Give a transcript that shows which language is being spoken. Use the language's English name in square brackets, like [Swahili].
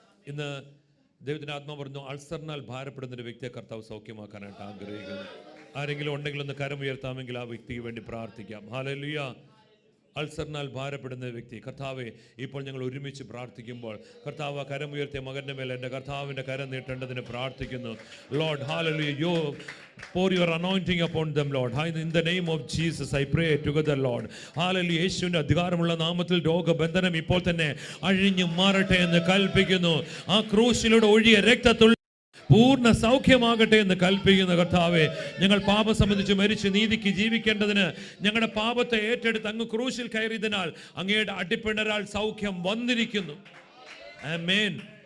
[Malayalam] ഇന്ന് ദൈവത്തിൻ്റെ ആത്മാവ് പറഞ്ഞു, അൾസറിനാൽ ഭാരപ്പെടുന്നൊരു വ്യക്തിയെ കർത്താവ് സൗഖ്യമാക്കാനായിട്ട് ആഗ്രഹിക്കുന്നു. ആരെങ്കിലും ഉണ്ടെങ്കിൽ ഒന്ന് കരം ഉയർത്താമെങ്കിൽ ആ വ്യക്തിക്ക് വേണ്ടി പ്രാർത്ഥിക്കാം. ഹല്ലേലൂയ. അൾസറിനാൽ ഭാരപ്പെടുന്ന വ്യക്തി, കർത്താവെ ഇപ്പോൾ ഞങ്ങൾ ഒരുമിച്ച് പ്രാർത്ഥിക്കുമ്പോൾ കർത്താവ് ആ കരം ഉയർത്തിയ മകൻ്റെ മേലെ എൻ്റെ കർത്താവിൻ്റെ കരം നീട്ടേണ്ടതിന് പ്രാർത്ഥിക്കുന്നു. [English] Lord, hallelujah, you pour your anointing upon them, Lord. In the name of Jesus I pray together, Lord. Hallelujah. [Malayalam] യേശുവിന്റെ അധികാരമുള്ള നാമത്തിൽ രോഗബന്ധനം ഇപ്പോൾ തന്നെ അഴിഞ്ഞു മാറട്ടെ എന്ന് കൽപ്പിക്കുന്നു. ആ ക്രൂശിലൂടെ ഒഴിയ രക്തത്തുള്ള പൂർണ്ണ സൗഖ്യമാകട്ടെ എന്ന് കൽപ്പിക്കുന്ന കർത്താവെ, ഞങ്ങൾ പാപം സംബന്ധിച്ച് മരിച്ച് നീതിക്ക് ജീവിക്കേണ്ടതിന് ഞങ്ങളുടെ പാപത്തെ ഏറ്റെടുത്ത് അങ്ങ് ക്രൂശിൽ കയറിയതിനാൽ അങ്ങയുടെ അടിപ്പിണരാൽ സൗഖ്യം വന്നിരിക്കുന്നു. ആമേൻ.